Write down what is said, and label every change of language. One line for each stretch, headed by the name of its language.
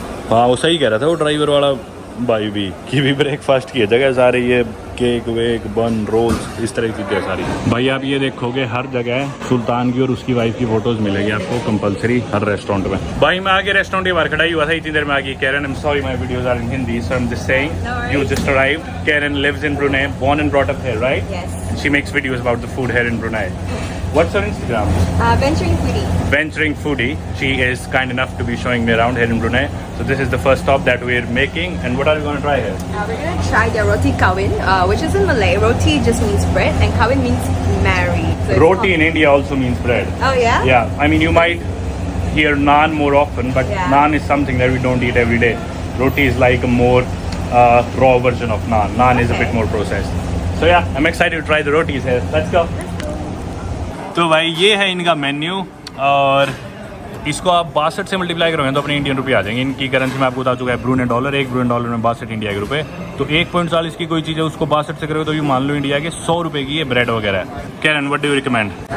Hindi: हाँ वो सही कह रहा था वो ड्राइवर वाला भाई भी, कि भी ब्रेकफास्ट की जगह सारी ये केक वेक बन रोल्स इस तरह की चीज़ें सारी। भाई आप ये देखोगे हर जगह सुल्तान की और उसकी वाइफ की फोटोज मिलेगी आपको कंपलसरी हर रेस्टोरेंट में। भाई मैं आगे रेस्टोरेंट के बाहर खड़ा ही हुआ था, इतनी देर में आगे Karen,
English: I am sorry my videos are in Hindi, so I am just saying you just arrived. Karen lives in Brunei, born and brought up here, right? Yes. She makes videos about the food here in Brunei. What's her Instagram? Venturing foodie. Venturing Foodie. She is kind enough to be showing me around here in Brunei. So this is the first stop that we're making. And what are we going to try here? We're gonna try the roti kawin, which is in Malay. Roti just means bread, and kawin means marry. So Roti in India also means bread. Oh yeah. Yeah, I mean you might hear naan more often, but Yeah. naan is something that we don't eat every day. Roti is like a more raw version of naan. Naan is a bit more processed. So yeah, I'm excited to try the rotis here. Let's go.
Hindi: तो भाई ये है इनका menu, और इसको आप 62 से multiply करोगे तो अपने इंडियन रुपये आ जाएंगे। इनकी करेंसी में आपको बता चुका है ब्रूने डॉलर, एक ब्रूने डॉलर में 62 इंडिया के रुपए। तो 1.40 की कोई चीज़ है उसको 62 से करोगे तो ये मान लो इंडिया के 100 रुपये की ये ब्रेड वगैरह है। Karen,
English: What do you recommend?